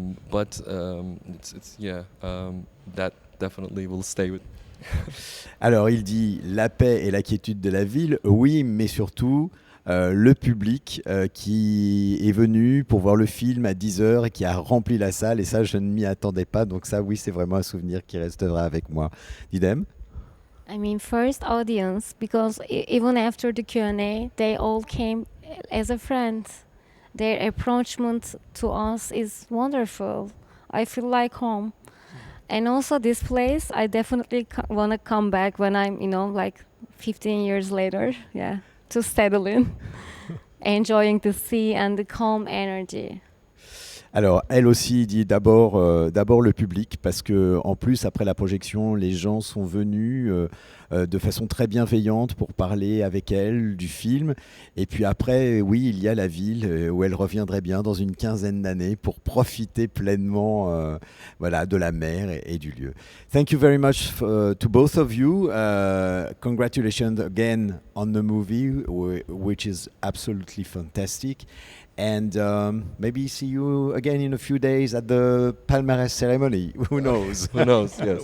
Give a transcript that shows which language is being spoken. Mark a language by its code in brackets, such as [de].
[en] But it's that definitely will stay with [fr] Alors, il dit la paix et la quiétude de la ville, oui, mais surtout le public qui est venu pour voir le film à 10 heures et qui a rempli la salle. Et ça, je ne m'y attendais pas. Donc ça, oui, c'est vraiment un souvenir qui restera avec moi. Didem? [en] I mean, first audience, because even after the Q&A, they all came as a friend. Their approachment to us is wonderful. I feel like home. And also this place, I definitely want to come back when I'm, like 15 years later, yeah, to settle in, enjoying the sea and the calm energy. [fr] Alors, elle aussi dit d'abord le public, parce que en plus, après la projection, les gens sont venus de façon très bienveillante pour parler avec elle du film. Et puis après, oui, il y a la ville où elle reviendrait bien dans une quinzaine d'années pour profiter pleinement voilà, de la mer et du lieu. [en] Thank you very much to both of you. Congratulations again on the movie, which is absolutely fantastic. And maybe see you again in a few days at the Palmarès ceremony. Who knows? Who knows? Yes.